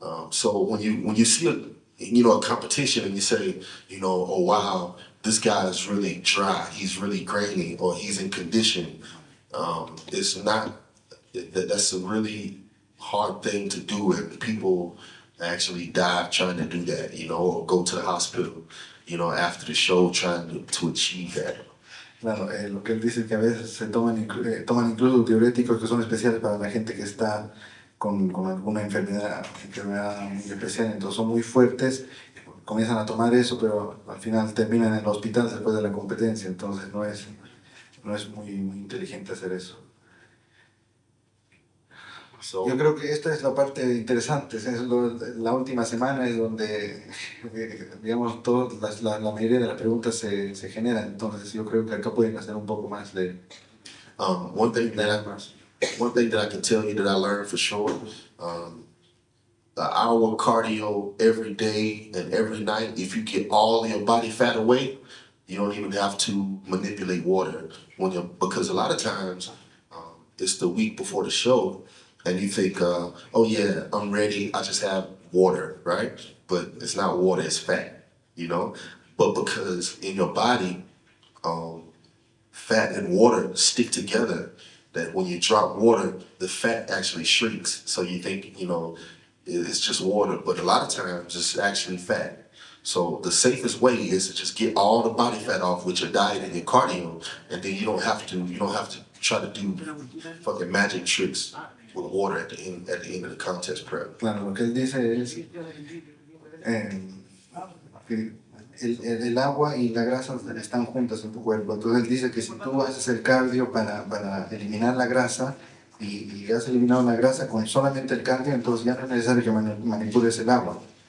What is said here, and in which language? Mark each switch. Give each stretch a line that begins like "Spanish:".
English: So when you see a competition and you say, oh wow, this guy is really dry, he's really grainy, or he's in condition, it's not. That's a really hard thing to do, and people actually die trying to do that, or go to the hospital, after the show trying to achieve that.
Spanish: Claro, lo que él dice es que a veces se toman incluso diuréticos que son especiales para la gente que está con alguna enfermedad muy especial, entonces son muy fuertes, comienzan a tomar eso, pero al final terminan en el hospital después de la competencia, entonces no es muy inteligente hacer eso. Yo creo que esta es la parte interesante, la última semana es donde, digamos, la mayoría de las preguntas se generan, entonces yo creo que acá pueden hacer un poco más de...
English: One thing that I can tell you that I learned for sure, the hour cardio every day and every night, if you get all your body fat away, you don't even have to manipulate water. Because a lot of times, it's the week before the show, and you think, oh yeah, I'm ready, I just have water, right? But it's not water, it's fat, But because in your body, fat and water stick together, that when you drop water, the fat actually shrinks. So you think, it's just water, but a lot of times it's actually fat. So the safest way is to just get all the body fat off with your diet and your cardio, and then you don't have to try to do fucking magic tricks with water at the end of the contest prep.
Spanish: Claro, lo que él dice es que el agua y la grasa están juntas en tu cuerpo. Entonces él dice que si tú haces el cardio para eliminar la grasa y has eliminado la grasa con solamente el cardio, entonces ya no es necesario que manipules el agua.